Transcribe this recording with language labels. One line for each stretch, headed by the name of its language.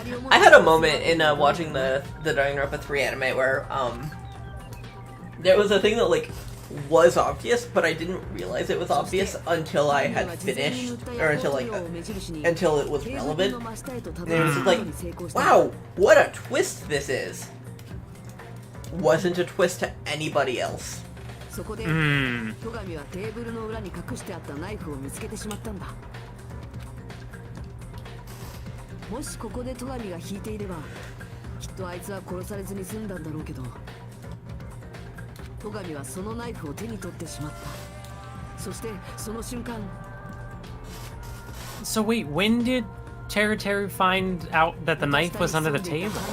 English: I had a moment in watching the Danganronpa 3 anime where there was a thing that like was obvious, but I didn't realize it was obvious until I had finished, or until it was relevant. And it was like, wow, what a twist this is. Wasn't a twist to anybody else.
Japanese: そこで、戸上はテーブルの裏に隠してあったナイフを見つけてしまったんだ。もしここで戸上が引いていれば、きっとあいつは殺されずに済んだんだろうけど、戸上はそのナイフを手に取ってしまった。そしてその瞬間。
English: So wait, when did Teru find out that the knife was under the table?